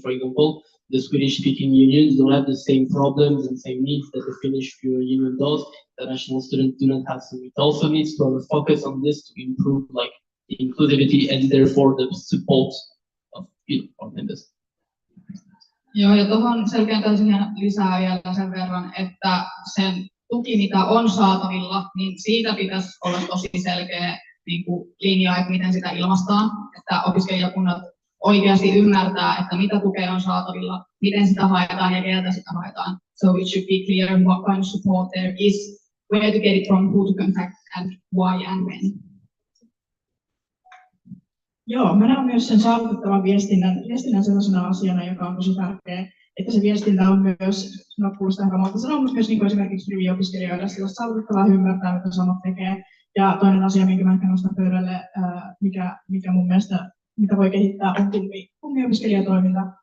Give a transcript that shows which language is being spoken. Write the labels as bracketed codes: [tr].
[en] For example, the Swedish-speaking unions don't have the same problems and same needs that the Finnish union does. The national students do not have, so it also needs to have a focus on this to improve the inclusivity and therefore the support of our members. [fi] Joo, ja tuohon selkeäntäisin lisää vielä sen verran, että sen tuki, mitä on saatavilla, niin siitä pitäisi olla tosi selkeä linja, että miten sitä ilmaistaan, että opiskelijakunnat oikeasti ymmärtää, että mitä tukea on saatavilla, miten sitä haetaan ja keltä sitä haetaan. [en] So it should be clear what kind of support there is, where to get it from, who to contact, and why and when. [fi] Joo, mä näen myös sen saavutettavan viestinnän sellaisena asiana, joka on tosi tärkeä, että se viestintä on myös, kuulostaa kamalta sanoa, mutta myös esimerkiksi riviopiskelijoille sellaista saavutettavaa ymmärtää, mitä SAMOK tekee. Ja toinen asia, minkä mä ehkä nostan pöydälle, mikä mun mielestä, mitä voi kehittää, on kummiopiskelijatoiminta.